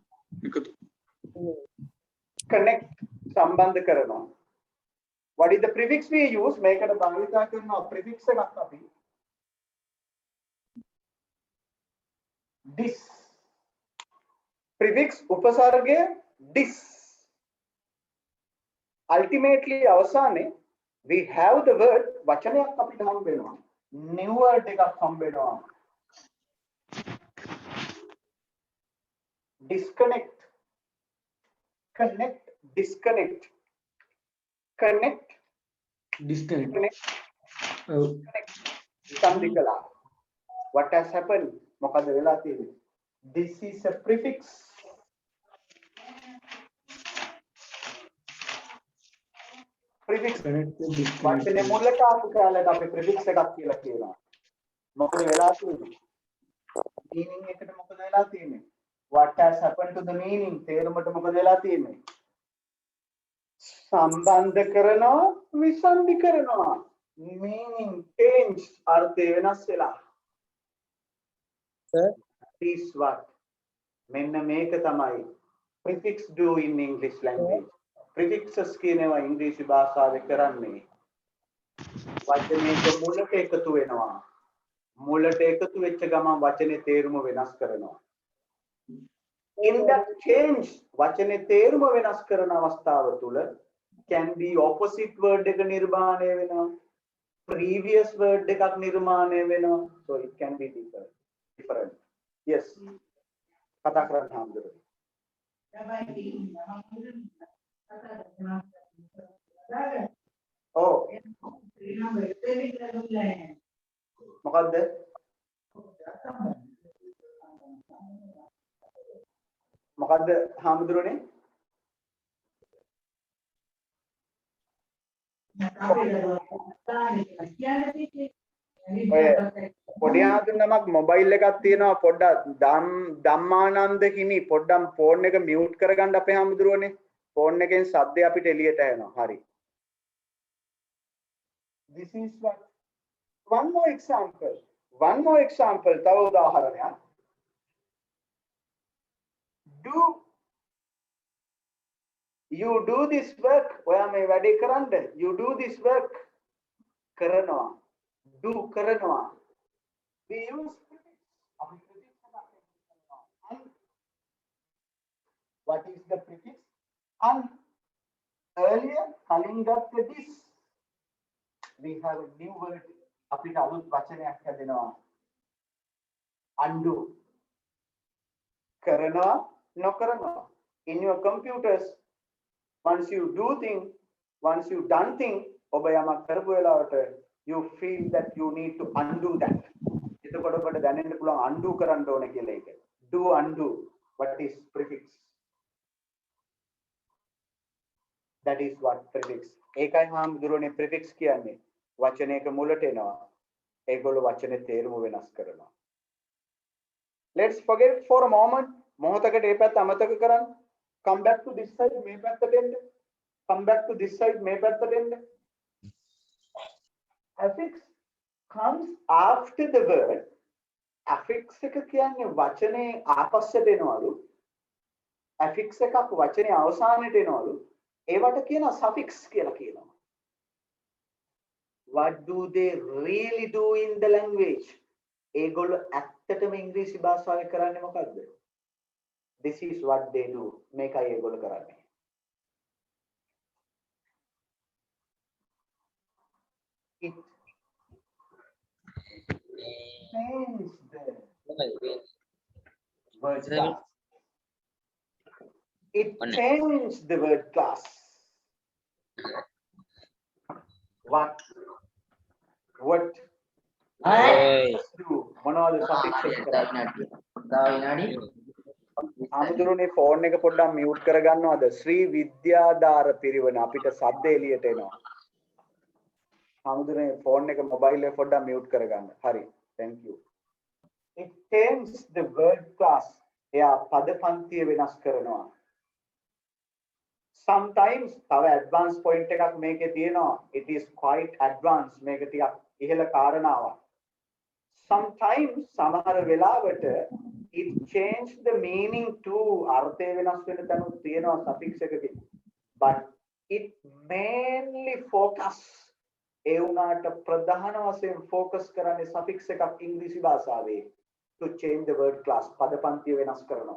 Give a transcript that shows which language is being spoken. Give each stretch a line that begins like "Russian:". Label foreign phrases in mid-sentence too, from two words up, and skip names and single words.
Sinhala: Connect සම්බන්ධ කරනවා.
English: What is the prefix we use?
Sinhala: මේකට භාවිතා කරනවා prefix එකක් අපි.
English: This. Prefix
Sinhala: උපසර්ගය
English: this.
Sinhala: Ultimately අවසානයේ
English: we have the word
Sinhala: වචනයක් අපිට හම්බ වෙනවා.
English: New word
Sinhala: එකක් හම්බ වෙනවා.
English: Disconnect. Connect. Disconnect. Connect. Disconnect. Connect. Sandikala. What has happened?
Sinhala: මොකද වෙලා තියෙන්නේ?
English: This is a prefix. Prefix.
Sinhala: වචනේ මුලට ආපු කාලයට අපි prefix එකක් කියලා කියනවා. මොකද වෙලා තියෙන්නේ? meaning එකට මොකද වෙලා තියෙන්නේ?
English: What has happened to the meaning?
Sinhala: තේරුමට මොකද වෙලා තියෙන්නේ? සම්බන්ධ කරනවා විසන්ධි කරනවා.
English: Meaning change
Sinhala: අර්ථය වෙනස් වෙලා.
English: Sir. This what?
Sinhala: මෙන්න මේක තමයි
English: prefix do in English language.
Sinhala: Prefixes කියනවා ඉංග්‍රීසි භාෂාවේ කරන්නේ. වචනයක මුලට එකතු වෙනවා. මුලට එකතු වෙච්ච ගමන් වචනේ තේරුම වෙනස් කරනවා.
English: In that change
Sinhala: වචනේ තේරුම වෙනස් කරන අවස්ථාව තුල
English: can be opposite word
Sinhala: එක නිර්මාණය වෙනවා.
English: Previous word
Sinhala: එකක් නිර්මාණය වෙනවා.
English: So it can be different. Yes.
Sinhala: කතා කරන්න හම්බුනේ. Oh. මොකද්ද? මොකද්ද හාමුදුරනේ? පොඩි ආදුන්නමක් මොබයිල් එකක් තියෙනවා පොඩ්ඩක් ධම්මානන්ද හිමි පොඩ්ඩක් ෆෝන් එක මියුට් කරගන්න අපේ හාමුදුරුවනේ ෆෝන් එකෙන් සද්දේ අපිට එළියට එනවා හරි
English: This is one more example
Sinhala: තව උදාහරණයක්
English: you do this work
Sinhala: ඔයා මේ වැඩේ කරන්න
English: you do this work කරනවා do කරනවා we use prefix what is the prefix and earlier
Sinhala: කලින් ගත්ත
English: this we have a new word
Sinhala: අපිට අලුත් වචනයක් හැදෙනවා
English: undo
Sinhala: කරනවා නොකරනවා
English: in your computers once you do thing once you done thing
Sinhala: ඔබ යමක් කරපු වෙලාවට
English: you feel that you need to undo that
Sinhala: එතකොට ඔබට දැනෙන්න පුළුවන් undo කරන්න ඕන කියලා ඒක
English: do undo what is prefix that is what prefix
Sinhala: ඒකයි හාමුදුරනේ prefix කියන්නේ වචනයක මුලට එනවා ඒගොල්ලෝ වචනේ තේරුම වෙනස් කරනවා
English: let's forget for a moment
Sinhala: මොහොතකට ඒ පැත්ත අමතක කරන්න
English: come back to this side
Sinhala: මේ පැත්තට එන්න
English: come back to this side
Sinhala: මේ පැත්තට එන්න
English: affix comes after the word
Sinhala: affix එක කියන්නේ වචනේ ආපස්සට එනවලු affix එකක් වචනේ අවසානයට එනවලු ඒවට කියනවා suffix කියලා කියනවා
English: what do they really do in the language
Sinhala: ඒගොල්ලෝ ඇත්තටම ඉංග්‍රීසි භාෂාවේ කරන්නේ මොකද්ද
English: this is what they do
Sinhala: මේකයි ඒගොල්ලෝ කරන්නේ
English: it changes the word class it changes the word class what do මොනවද suffix එක
Sinhala: ආමුදුරුනේ ෆෝන් එක පොඩ්ඩක් මියුට් කරගන්නවද ශ්‍රී විද්‍යාධාර පිරිවන අපිට සද්ද එළියට එනවා ආමුදුරුනේ ෆෝන් එක මොබයිල් එක පොඩ්ඩක් මියුට් කරගන්න හරි
English: thank you it turns the word class
Sinhala: එයා පද පන්තිය වෙනස් කරනවා. Sometimes තව advanced point එකක් මේකේ තියෙනවා.
English: It is quite advanced.
Sinhala: මේක ටිකක් ඉහළ කාරණාවක්. Sometimes සමහර වෙලාවට
English: it changed the meaning to
Sinhala: අර්ථය වෙනස් වෙන තැනුත් තියෙනවා suffix එකකින්.
English: But it mainly focus
Sinhala: ඒ වුණාට ප්‍රධාන වශයෙන් focus කරන්නේ suffix එකක් ඉංග්‍රීසි භාෂාවේ
English: to change the word class
Sinhala: පද පන්තිය වෙනස් කරනවා.